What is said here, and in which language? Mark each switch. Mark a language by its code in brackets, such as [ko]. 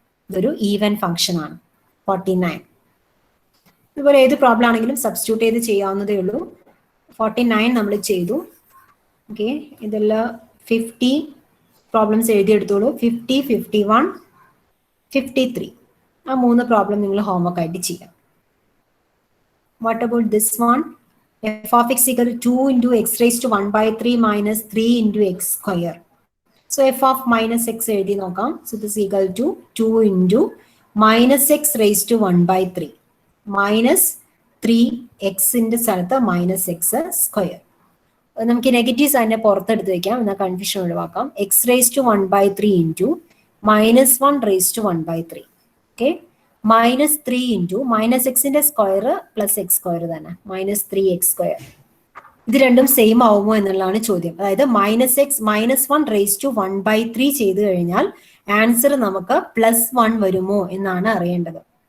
[ml] ഇതൊരു even function ആണ്. 49. ഇതുപോലെ ഏത് പ്രോബ്ലം ആണെങ്കിലും സബ്സ്റ്റിറ്റ്യൂട്ട് ചെയ്ത് ചെയ്യാവുന്നതേ ഉള്ളൂ. 49 നമ്മൾ ചെയ്തു. ഓക്കെ, ഇതെല്ലാം 50 പ്രോബ്ലംസ് എഴുതിയെടുത്തോളൂ. 50, 51, 53. ആ 3 പ്രോബ്ലം നിങ്ങൾ ഹോംവർക്ക് ആയിട്ട് ചെയ്യാം. [en] What about this one? f of x equal to 2 into x raised to 1 by 3 minus 3 into x square. So f of minus x [ml] എഴുതി നോക്കാം. [en] So this is equal to 2 into minus x raised to 1 by 3 minus 3x [ml] ന്റെ സ്ഥലത്ത് [en] minus x square. [ml] നമുക്ക് negative സൈനെ പുറത്തെടുത്ത് വെക്കാം, എന്നാൽ confusion ഒഴിവാക്കാം. X raise to 1 by 3 into minus 1 raise to 1 by 3. Okay, minus 3 into minus എക്സിന്റെ square plus X square തന്നെ minus 3x square. ഇത് രണ്ടും സെയിം ആവുമോ എന്നുള്ളതാണ് ചോദ്യം. അതായത് minus X minus 1 raise to 1 by 3 ചെയ്ത് കഴിഞ്ഞാൽ ആൻസർ നമുക്ക് പ്ലസ് 1 വരുമോ എന്നാണ് അറിയേണ്ടത്.